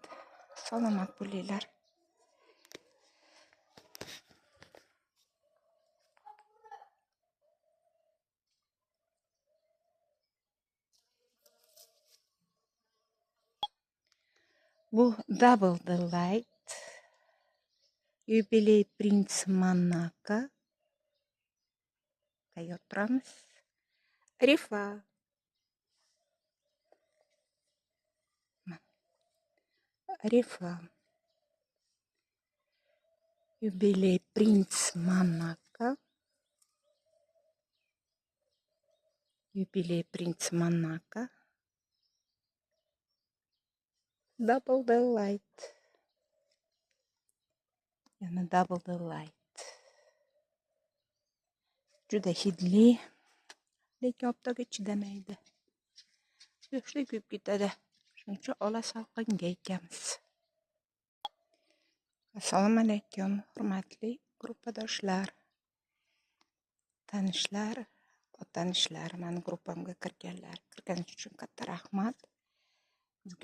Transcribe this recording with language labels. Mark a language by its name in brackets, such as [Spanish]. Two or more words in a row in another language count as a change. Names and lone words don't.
[Uzbek] Salomat bo'linglar. Bu Double Delight Юбилей принца Монако. Tayyor turamiz. Rifa. Юбилей принца Монако. Юбилей принца Монако. Double Delight. Yana Double Delight. Juda hidli. Lekin haftaga chidamaydi. Yoshlik kuyib ketadi. Shuning uchun ola salqinga ekamiz. Assalomu alaykum, hurmatli gruppadoshlar, tanishlar, otanishlar, mani gruppamga kirganingiz uchun katta rahmat.